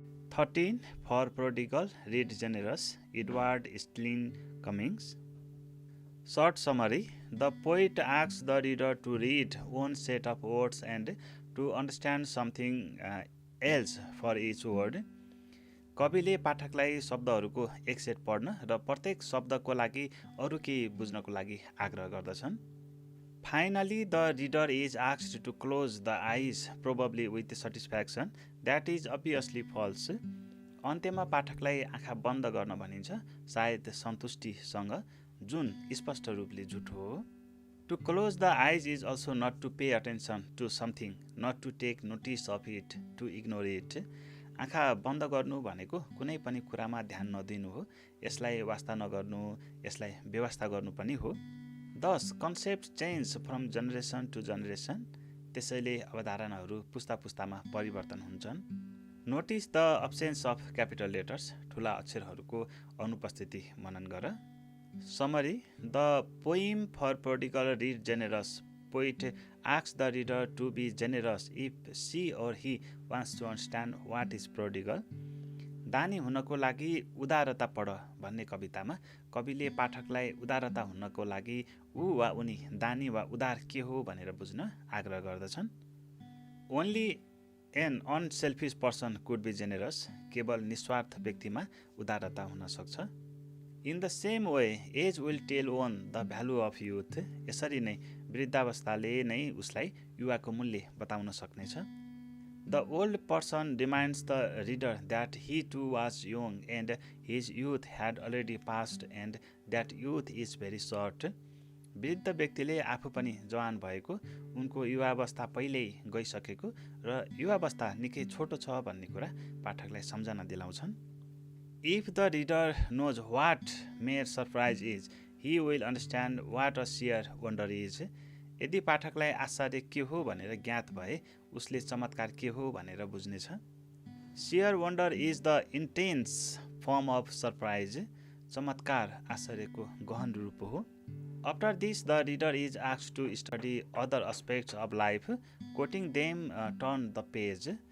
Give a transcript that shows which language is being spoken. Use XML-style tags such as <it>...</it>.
<en>13. For Prodigal, Read Generous, Edward Sterling Cummings. Short summary. The poet asks the reader to read one set of words and to understand something else for each word.</en> <ne>कविले पाठकलाई शब्दहरूको एक set पढ्न र प्रत्येक शब्दको लागि अरू केही बुझ्नको लागि आग्रह गर्दछन्.</ne> <en>Finally, the reader is asked to close the eyes, probably with satisfaction. That is obviously false.</en> <ne>अन्त्यमा पाठकलाई आँखा बन्द गर्न भनिन्छ, सायद सन्तुष्टिसँग, जुन स्पष्ट रूपले झुटो हो.</ne> <en>To close the eyes is also not to pay attention to something, not to take notice of it, to ignore it.</en> <ne>आँखा बन्द गर्नु भनेको कुनै पनि कुरामा ध्यान नदिनु हो, यसलाई वास्ता नगर्नु, यसलाई व्यवस्था गर्नु पनि हो.</ne> <en>Thus, concepts change from generation to generation.</en> <ne>त्यसैले अवधारणाहरू पुस्ता पुस्तामा परिवर्तन हुन्छन्.</ne> <en>Notice the absence of capital letters.</en> <ne>ठुला अक्षरहरूको अनुपस्थिति मनन गर.</ne> <en>Summary. The poem For Prodigal, Read Generous. Poet asks the reader to be generous if she or he wants to understand what is prodigal.</en> <ne>दानी हुनको लागि उदारता पढ भन्ने कवितामा कविले पाठकलाई उदारता हुनको लागि ऊ वा उनी दानी वा उदार के हो भनेर बुझ्न आग्रह गर्दछन्.</ne> <en>Only an unselfish person could be generous.</en> <ne>केवल निस्वार्थ व्यक्तिमा उदारता हुन सक्छ.</ne> <en>In the same way, age will tell one the value of youth.</en> <ne>यसरी नै वृद्धावस्थाले नै उसलाई युवाको मूल्य बताउन सक्नेछ.</ne> <en>The old person reminds the reader that he too was young and his youth had already passed and that youth is very short.</en> <ne>वृद्ध व्यक्तिले आफू पनि जवान भएको, उनको युवावस्था पहिल्यै गइसकेको र युवावस्था निकै छोटो छ भन्ने कुरा पाठकलाई सम्झना दिलाउँछन्.</ne> <en>If the reader knows what mere surprise is, he will understand what a sheer wonder is.</en> <ne>यदि पाठकलाई आश्चर्य के हो भनेर ज्ञात भए उसले चमत्कार के हो भनेर बुझ्नेछ.</ne> <en>Sheer wonder is the intense form of surprise.</en> <ne>चमत्कार आश्चर्यको गहन रूप हो.</ne> <en>After this, the reader is asked to study other aspects of life, quoting them, turn the page.</en>